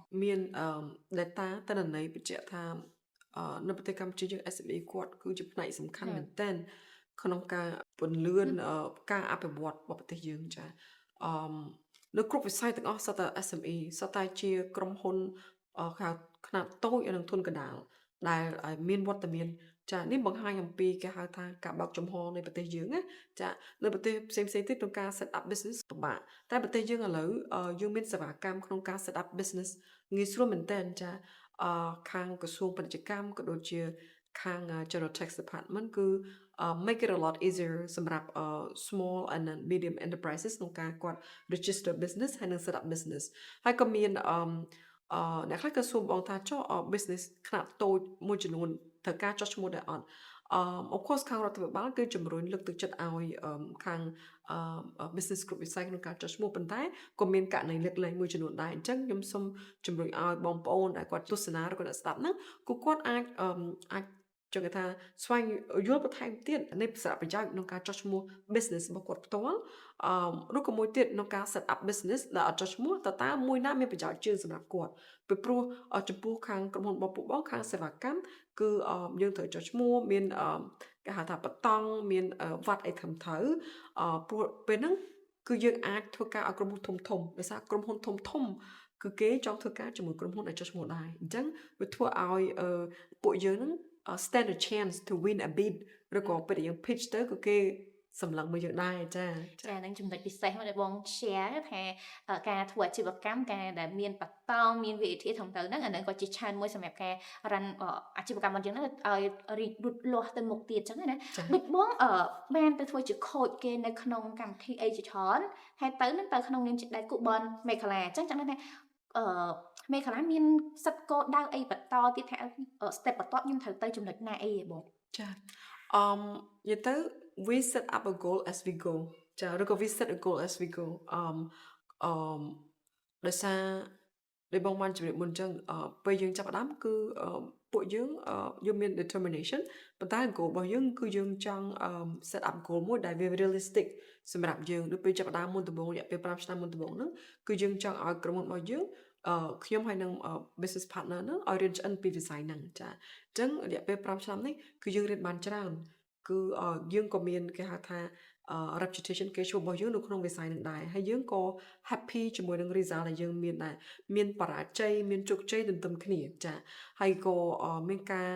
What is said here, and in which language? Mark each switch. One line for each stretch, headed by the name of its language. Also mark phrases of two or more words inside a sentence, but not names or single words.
Khmer: មាន data តនន័យបញ្ជាក់ថានៅប្រទេសកម្ពុជាយើង SME គាត់គឺជាផ្នែកសំខាន់មែនទែនក្នុងការពន្លឿនការអភិវឌ្ឍរបស់ប្រទេសយើងចានៅគ្រប់វិស័យទាំងអស់សុទ្ធតែ SME សុទ្ធតែជាក្រុមហ៊ុនខ្នាតតូចនិងធុនកណ្ដាលដែលមានវត្តមានចានេះបង្ហាញអំពីគេហៅថាការបើកចំហនៃប្រទេសយើងណាចានៅប្រទេសផ្សេងៗទៀតក្នុងការ
English: set up
Khmer: business ពិបាកតែប្រទេសយើងឥឡូវយើងមានសេវាកម្មក្នុងការ
English: set up business
Khmer: ងាយស្រួលមែនតើចាខាងក្រសួងពាណិជ្ជកម្មក៏ដូចជាខាង General Tax Department គឺ
English: make it a lot easier
Khmer: សម្រាប់
English: small and medium enterprises
Khmer: ក្នុងការគាត់
English: register business
Khmer: ហើយនិង
English: set up business
Khmer: ហើយក៏មានអ្នក ខ្លះក៏សួរបងថាចុះ business ខ្នាតតូចមួយចំនួនត្រូវការចុះឈ្មោះដែរអត់
English: of course
Khmer: ខាងរដ្ឋាភិបាលគឺជំរុញលើកទឹកចិត្តឲ្យខាងbusiness គ្រប់វិស័យក្នុងការចុះឈ្មោះប៉ុន្តែក៏មានករណីលើកលែងមួយចំ នួនដែរអញ្ចឹងខ្ញុំសូមជំរុញឲ្យបងប្អូនដែលគាត់ទស្សនាឬក៏អ្នកស្ដាប់ហ្នឹងគឺគាត់អាចចង់ថាស្វែងយល់បន្ថែមទៀតនៃសារៈប្រយោជន៍ក្នុងការចុះឈ្មោះ business របស់គាត់ផ្ទាល់ឬក៏មួយទៀតក្នុងការ
English: set up business
Khmer: ដែលអត់ចុះឈ្មោះតើមួយណាមានប្រយោជន៍ជាងសម្រាប់គាត់ពីព្រោះ ចំពោះខាងក្រុមហ៊ុនរបស់ពួកបងខាងសេវាកម្មគឺយើងត្រូវចុះឈ្មោះមានគេហៅថាបតង់មានវត្តអីត្រឹមត្រូវព្រោះពេលហ្នឹងគឺយើងអាចធ្វើការឲ្យក្រុមហ៊ុនធំដោយសារក្រុមហ៊ុនធំគឺគេចង់ធ្វើការជាមួយក្រុមហ៊ុនដែលចុះឈ្មោះដែរអញ្ចឹងវាធ្វើឲ្យពួកយើងហ្នឹង
English: stand a chance to win a bid
Khmer: ឬក៏ពេលដែលយើង pitch ទៅគឺគេសម្លឹងមកយើងដែរចា នឹងចំណុចពិសេសមកដែលបង share ថាការធ្វើអាជីវកម្មការដែលមានបតង់មានវិធីត្រឹមត្រូវហ្នឹងអានឹងក៏ជាឆានមួយសម្រាប់ការ run អាជីវកម្មរបស់យើងហ្នឹងឲ្យរីកលូតលាស់ទៅមុខទៀតអញ្ចឹងណាដូចបងបានទៅធ្វើជា coach គេនៅក្នុងកម្មវិធីអីជាច្រើនហើយទៅក្នុងនាមជាដៃគូបនមេឃលាអញ្ចឹងថាមេឃលាមានសិទ្ធិគោលដៅអីបន្តទៀតថា step បន្ទាប់ខ្ញុំត្រូវទៅចំណុចណាអីហ៎បង ចានិយាយទៅ
English: we set up a goal as we go
Khmer: ចាឬក៏
English: we set a goal as we go
Khmer: ដោយសារដែលបងបានជម្រាបមុនអញ្ចឹងពេលយើងចាប់ផ្ដើមគឺពួកយើងមាន determination ប៉ុន្តែ goal របស់យើងគឺយើងចង់
English: set up goal
Khmer: មួយដែលវា realistic សម្រាប់យើងដូចពេលចាប់ផ្ដើមមុនដំបូងរយៈពេល5ឆ្នាំមុនដំបូងហ្នឹងគឺយើងចង់ឲ្យក្រុមហ៊ុនរបស់យើងខ្ញុំហើយនឹង
English: business partner
Khmer: ហ្នឹងឲ្យរៀនឆ្អិនពីវិស័យហ្នឹងចាអញ្ចឹងរយៈពេល5ឆ្នាំនេះគឺយើងរៀនបានច្រើនគឺយើងក៏មានគេហៅថាreputation គេឈ្មោះរបស់យើងនៅក្នុងវិស័យនឹងដែរហើយយើងក៏ happy ជាមួយនឹង result ដែលយើងមានដែរមានបរាជ័យមានជោគជ័យទន្ទឹមគ្នាចាហើយក៏មានការ